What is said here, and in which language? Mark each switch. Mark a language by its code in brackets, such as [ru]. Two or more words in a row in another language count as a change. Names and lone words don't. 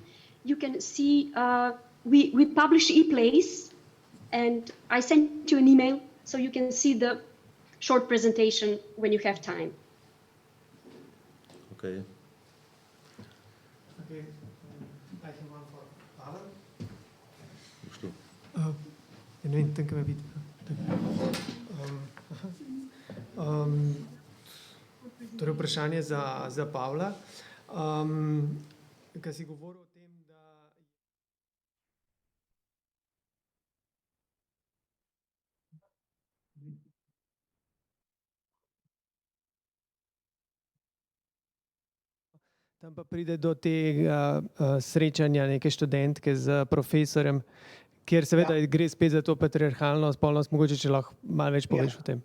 [en] You can see we publish e-plays, and I sent you an email so you can see the short presentation when you have time. Okay. Okay, I have one for Pavel. [hr] Što? [sl] Ne vem, tam, kaj me vidi. Torej vprašanje za Pavla. Kaj si govoril o tem, da tam pa pride do tega srečanja neke študentke z profesorjem, kjer seveda gre spet za to patriarhalno spolnost, mogoče če lahko malo več poveš o tem.